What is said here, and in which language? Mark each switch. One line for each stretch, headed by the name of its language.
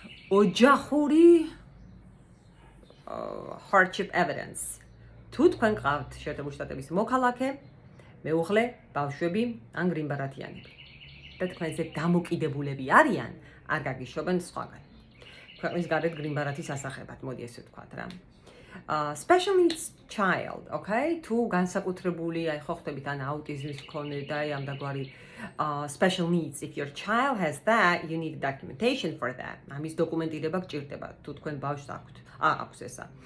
English: ოჯახური hardship evidence.
Georgian: თუ თქვენ ყავთ შეერთებული შტატების მოქალაქე, მეუღლე, ბავშვები ან გრინბარათიანები და თქვენზე დამოკიდებულები არიან, არ გაგიშვებენ სხვაგან. ქვეყნის გარეთ გრინბარათის ასახებად, მოდი ესე ვთქვათ რა.
English: Special needs child, okay?
Georgian: თუ განსაკუთრებული, აი ხო ხტებით ან აუტიზმის მქონე და აი ამ დაგვარი
English: special needs, if your child has that, you need documentation for that.
Georgian: ამის დოკუმენტირება გჭირდება, თუ თქვენ ბავშვს აქვს ესა.